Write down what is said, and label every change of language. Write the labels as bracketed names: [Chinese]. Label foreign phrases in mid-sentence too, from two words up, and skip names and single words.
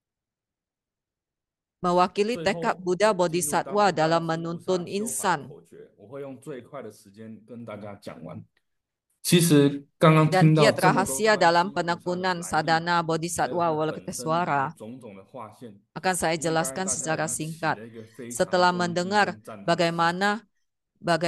[Indonesian] mewakili [Chinese] 最 [Indonesian] tekad [Chinese] 后 [Indonesian] Buddha [Chinese] 进入 [Indonesian] Bodhisattva [Chinese] 到 [Indonesian] dalam [Chinese] 观世音菩萨 [Indonesian] menuntun [Chinese] 修法的 [Indonesian] insan. [Chinese] 口诀，我会用最快的时间跟大家讲完。其实刚刚 [Indonesian] Dan [Chinese] 听到 [Indonesian] kiat [Chinese] 这么多 [Indonesian] rahasia [Chinese] 观世 [Indonesian] dalam [Chinese] 音菩萨的 [Indonesian] penekunan [Chinese] 来历， [Indonesian] sadhana [Chinese] 还有 [Indonesian] Bodhisattva [Chinese] 它的本身以及 [Indonesian] Walakitesvara [Chinese] 种种的划线， [Indonesian] akan saya [Chinese] 应该 [Indonesian] jelaskan [Chinese] 大家已 [Indonesian] secara [Chinese] 经起 [Indonesian] singkat. [Chinese] 了一个非常 [Indonesian] Setelah [Chinese] 恭敬 [Indonesian] mendengar [Chinese] 跟赞叹的心。 [Indonesian] bagaimana